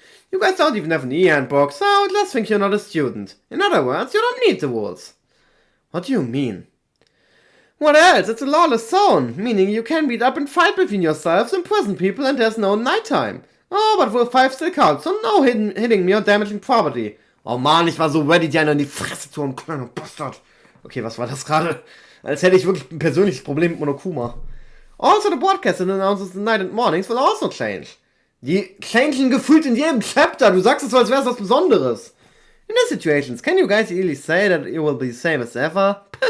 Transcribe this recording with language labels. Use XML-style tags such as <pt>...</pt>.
<en>You guys don't even have an e-handbook, so let's think you're not a student. In other words, you don't need the rules. What do you mean? What else? It's a lawless zone, meaning you can beat up and fight between yourselves, imprison people, and there's no nighttime. Oh, but Rule 5 still counts, so no hitting me or damaging property.</en> <de>Oh man, ich war so ready, dir in die Fresse zu hauen, kleiner Bastard. Okay, was war das gerade? Als hätte ich wirklich ein persönliches Problem mit Monokuma.</de> <en>Also the broadcast that announces the night and mornings will also change.</en> <de>Die changen gefühlt in jedem Chapter, du sagst es so, als wäre es was Besonderes.</de> <en>In these situations, can you guys really say that it will be the same as ever?</en>